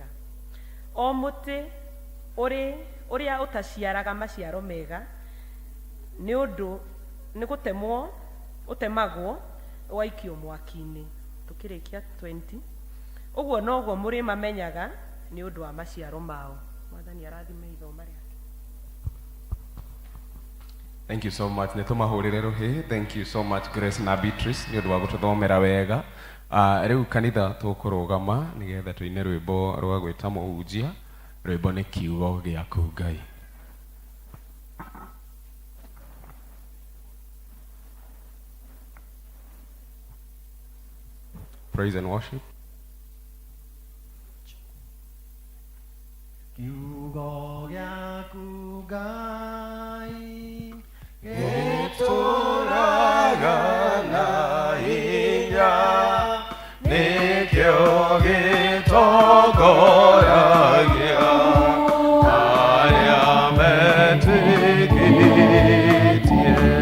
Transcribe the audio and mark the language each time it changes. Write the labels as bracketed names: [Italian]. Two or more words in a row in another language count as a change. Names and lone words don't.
[Kikuyu] O mũtĩ ũrĩa ũtaciaraga maciaro mega nĩ gũtemwo ũtemagwo ũgaikio mwaki-inĩ. Tũkĩrĩkia 20. Ũguo noguo mũrĩmamenyaga nĩ ũndũ wa maciaro mao. Mwathani arathime ithoma rĩake. [English] Thank you so much. [Kikuyu] Nĩtũmahũrĩre rũhĩ. [English] Thank you so much [Kikuyu] Grace na Beatrice nĩ ũndũ wa gũtũthomera wega. Rĩu kanitha tũkũrũgama nĩgetha tũine rwĩmbo rwa gwĩta mũhunjia. Rwĩmbo nĩ kiugo gĩaku Ngai. [English] Praise and worship. [Kikuyu] Kiugo gĩaku Ngai gĩtũũraga na hinya, nĩkĩo gĩtongoragia arĩa metĩkĩtie.